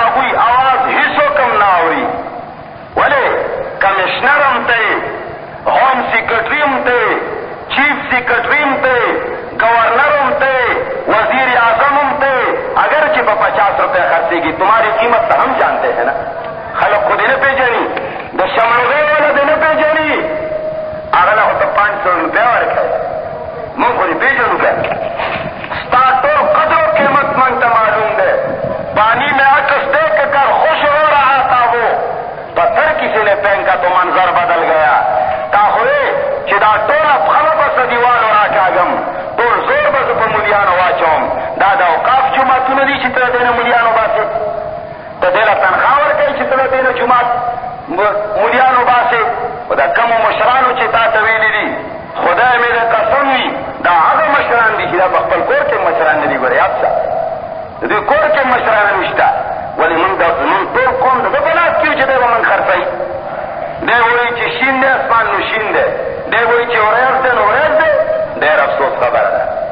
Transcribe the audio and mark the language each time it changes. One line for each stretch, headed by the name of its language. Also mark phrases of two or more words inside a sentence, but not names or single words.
Pashto: هغوی اواز هېڅوک هم نه اوري ولې کمیشنر هم ته
English: home secretary
Pashto: هم ته
English: chief secretary
Pashto: هم ته گورنر هم ته وزیر اعظم هم ته اگر چې په 50 روپے خرڅېږي
Urdu: تمہاری قیمت
Pashto: ته هم
Urdu: جانتے ہیں نا
Pashto: خلق خو دې نه پېژني د شملغې والا دې نه پېژني هغه له خو ته 500 روپیا ورکوي مونږ خو دې پېژنو که ستا ټول قدر و قیمت مونږ ته معلوم دی
Urdu: پانی میں عکس دیکھ کر خوش ہو رہا تھا وہ پتھر کسی نے پھینکا تو منظر بدل گیا
Pashto: تا خوئے چې دا ټوله پخله به سدیوالو راکاږم ټول زور به زه په مولیانو واچوم دا د اوقاف جوماتونه دي چې ته د دې نه مولیانو باسې ته دې له تنخوا ورکوي چې ته د دې نه جومات مولیانو باسې خو دا کمو مشرانو چې تا ته ویلي دي خدای مې د قسم وي دا هغه مشران دي چې دا په خپل کور کې مشران نه دي ګوره یاد شه د دوی کور کې مشران نشته ولې مونږ ټول قوم د ده په لاس کې چې دی به مونږ خرڅوي دی وایي چې شین دی اسمان نو شین دی دی وایي چې ورځ دی نو ورځ دی ډېر افسوس خبره ده